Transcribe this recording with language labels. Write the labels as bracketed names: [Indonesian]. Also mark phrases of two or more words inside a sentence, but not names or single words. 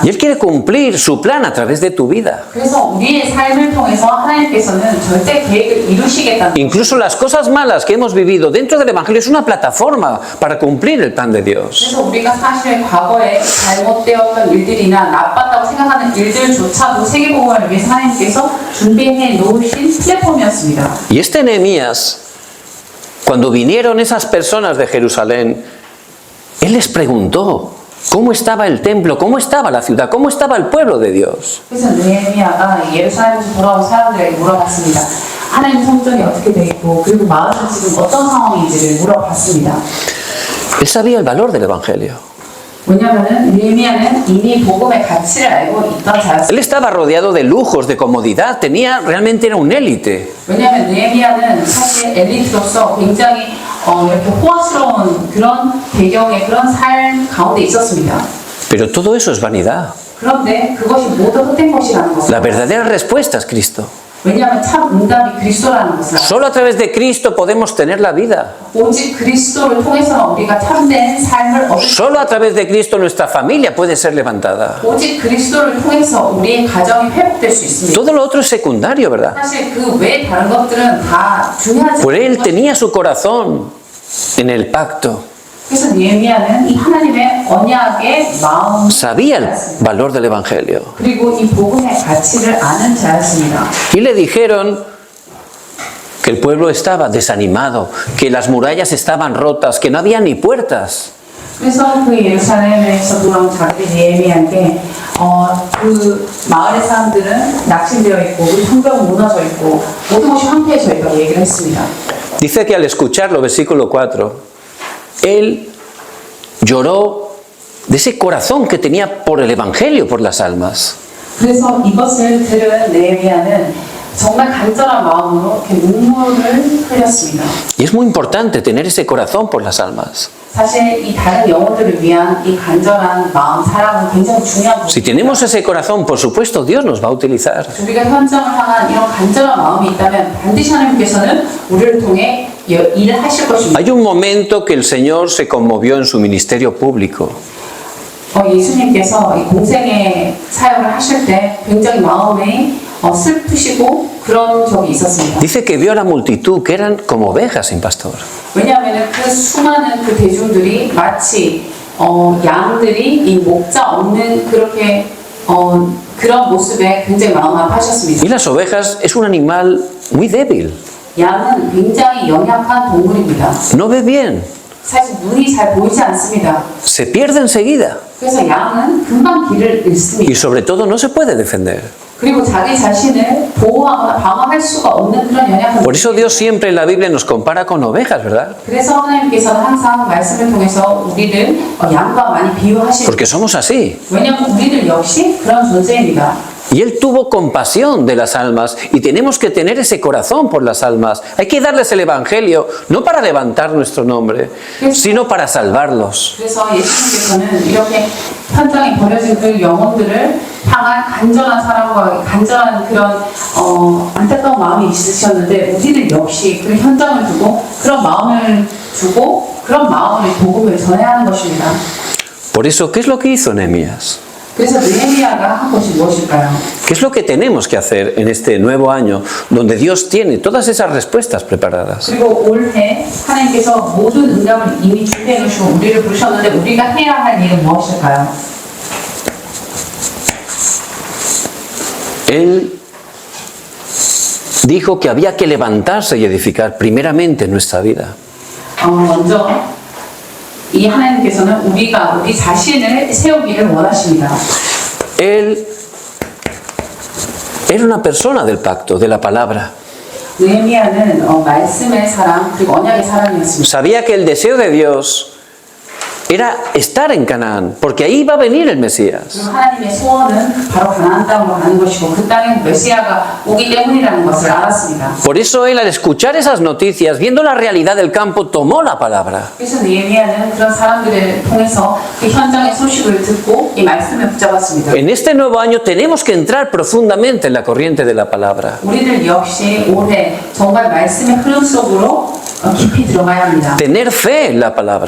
[Spanish] Y Él quiere cumplir su plan a través de tu vida. [Korean] 그래서 우리의 삶을 통해서 하나님께서는 절대 계획을 이루시겠다는 [Spanish] Incluso las cosas malas que hemos vivido dentro del Evangelio es una plataforma para cumplir el plan de Dios. [Korean] 그래서 우리가 사실 과거에 잘못되었던 일들이나 나빴다고 생각하는 일들조차도 세계복음을 위해서 하나님께서 준비해 놓으신 플랫폼이었습니다. [Spanish] Y este Nehemías, cuando vinieron esas personas de Jerusalén, él les preguntó cómo estaba el templo, cómo estaba la ciudad, cómo estaba el pueblo de Dios. [Korean] 그래서 느헤미야가 예루살렘에서 돌아온 사람들에게 물어봤습니다. 하나님 성전이 어떻게 되어 있고 그리고 마을은 지금 어떤 상황인지를 물어봤습니다. [Spanish] Él sabía el valor del Evangelio. [Korean] 왜냐하면 느헤미야는 이미 복음의 가치를 알고 있던 자였습니다. [Spanish] Él estaba rodeado de lujos, de comodidad, realmente era un élite. [Korean] 왜냐하면 느헤미야는 사실 엘리트로서 굉장히 이렇게 호화스러운 그런 배경의 그런 삶 가운데 있었습니다. [Spanish] Pero todo eso es vanidad. [Korean] 그런데 그것이 모두 헛된 것이라는 것을 [Spanish] La verdadera respuesta es Cristo. [Korean] 왜냐하면 참 응답이 그리스도라는 것을 [Spanish] Solo a través de Cristo podemos tener la vida. [Korean] 오직 그리스도를 통해서 우리가 참된 삶을 얻을 수 [Spanish] Solo a través de Cristo nuestra familia puede ser levantada. [Korean] 오직 그리스도를 통해서 우리의 가정이 회복될 수 있습니다. [Spanish] Todo lo otro es secundario, ¿verdad? [Korean] 사실 그 외 다른 것들은 다 중요하지 [Spanish] Por él [Korean] 않은 [Spanish] tenía su corazón en el pacto. [Korean] 그래서 느헤미야는 이 하나님의 언약의 마음을 [Spanish] Sabía el [Korean] 알았습니다. [Spanish] valor del Evangelio. [Korean] 그리고 이 복음의 가치를 아는 자였습니다. [Spanish] Y le dijeron que el pueblo estaba desanimado, que las murallas estaban rotas, que no había ni puertas. [Korean] 그래서 그 예루살렘에서 돌아온 자들이 느헤미야에게 그 마을의 사람들은 낙심되어 있고 우리 성벽은 무너져 있고 모든 것이 황폐해져 있다고 얘기를 했습니다. [Spanish] Dice que al escucharlo, versículo 4, él lloró de ese corazón que tenía por el Evangelio, por las almas. [Korean] 그래서 이것을 들은 느헤미야는 정말 간절한 마음으로 이렇게 눈물을 흘렸습니다. [Spanish] Y es muy importante tener ese corazón por las almas. [Korean] 사실 이 다른 영혼들을 위한 이 간절한 마음, 사랑은 굉장히 중요한 [Spanish] Si [Korean] 부분입니다. [Spanish] tenemos ese corazón, por supuesto, Dios nos va a utilizar. [Korean] 우리가 현장을 향한 이런 간절한 마음이 있다면 반드시 하나님께서는 우리를 통해 일을 하실 것입니다. [Spanish] Hay un momento que el Señor se conmovió en su ministerio público. [Korean] 예수님께서 이 공생의 사역을 하실 때 굉장히 마음이 슬프시고 그런 적이 있었습니다. [Spanish] Dice que vio a la multitud que eran como ovejas sin pastor. [Korean] 왜냐하면 그 수많은 그 대중들이 마치 양들이 이 목자 없는 그렇게 그런 모습에 굉장히 마음 아파하셨습니다. [Spanish] Y las ovejas es un animal muy débil. [Korean] 양은 굉장히 연약한 동물입니다. [Spanish] No ve bien. [Korean] 사실 눈이 잘 보이지 않습니다. [Spanish] Se pierde enseguida. [Korean] 그래서 양은 금방 길을 잃습니다. [Spanish] Y sobre todo no se puede defender. [Korean] 그리고 자기 자신을 보호하거나 방어할 수가 없는 그런 연약한 [Spanish] Por eso Dios siempre en la Biblia nos compara con ovejas, ¿verdad? [Korean] 그래서 하나님께서는 항상 말씀을 통해서 우리를 양과 많이 비유하십니다. [Spanish] Porque somos así. [Korean] 왜냐하면 우리들 역시 그런 존재입니다. [Spanish] Y Él tuvo compasión de las almas y tenemos que tener ese corazón por las almas. Hay que darles el Evangelio, no para levantar nuestro nombre, sino para salvarlos. [Korean] 그래서 예수님께서는 이렇게 현장에 버려진 그 영혼들을 향한 간절한 사랑과 간절한 그런 안타까운 마음이 있으셨는데 우리들 역시 그 현장을 두고 그런 마음을 주고 그런 마음을 복음을 전해야 하는 것입니다. [Spanish] Por eso, ¿qué es lo que hizo Nehemías? [Korean] 그래서 느헤미야가 한 것이 무엇일까요? [Spanish] ¿Qué es lo que tenemos que hacer en este nuevo año donde Dios tiene todas esas respuestas preparadas? [Korean] 그리고 올해 하나님께서 모든 응답을 이미 준비해 놓으시고 우리를 부르셨는데 우리가 해야 할 일은 무엇일까요? [Spanish] Él dijo que había que levantarse y edificar primeramente nuestra vida. [Korean] 먼저 이 하나님께서는 우리 자신을 세우기를 원하십니다. [Spanish] Él era una persona del pacto, de la palabra. [Korean] 느헤미야는 말씀의 사람 그리고 언약의 사람이었습니다. [Spanish] Sabía que el deseo de Dios era estar en Canaán, porque ahí va a venir el Mesías. [Korean] 그리고 하나님의 소원은 바로 가나안 땅으로 가는 것이고 그 땅에 메시아가 오기 때문이라는 것을 알았습니다. [Spanish] Por eso él, al escuchar esas noticias, viendo la realidad del campo, tomó la palabra. [Korean] 그래서 느헤미야는 그런 사람들을 통해서 그 현장의 소식을 듣고 이 말씀을 붙잡았습니다. [Spanish] En este nuevo año tenemos que entrar profundamente en la corriente de la palabra. [Korean] 우리들 역시 올해 정말 말씀의 흐름 속으로 깊이 들어가야 합니다. [Spanish] Tener fe en la palabra.